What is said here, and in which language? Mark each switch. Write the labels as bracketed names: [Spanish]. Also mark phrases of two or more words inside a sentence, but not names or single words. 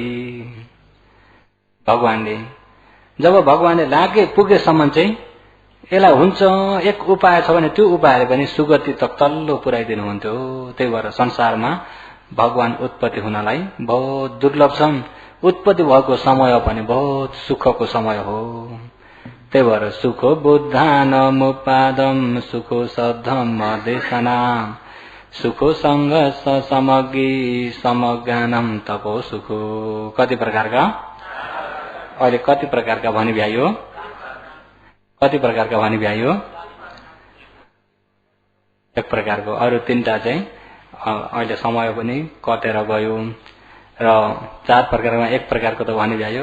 [Nepali] भगवानले जब भगवानले लागे पुगेसम्म चाहिँ यसलाई हुन्छ एक उपाय छ भने त्यो उपायले पनि सुगति त तल्लो पुर्याइदिनुहुन्थ्यो। त्यही भएर संसारमा भगवान उत्पत्ति हुनलाई बहुत दुर्लभ छ। उत्पत्ति भएको समय पनि बहुत सुखको समय हो। त्यही भएर [Pali] सुखो बुद्धानाम उपादम सुखो सद्धम देशनाम सुखो संग समग्री समज्ञानम तपो सुखो। [Nepali] कति प्रकारका? अहिले कति प्रकारका भनी भ्याइयो? कति प्रकारका भनी भ्याइयो? एक प्रकारको। अरू तीनटा चाहिँ अहिले समय पनि कटेर गयो र चार प्रकारमा एक प्रकारको त भनी भ्याइयो।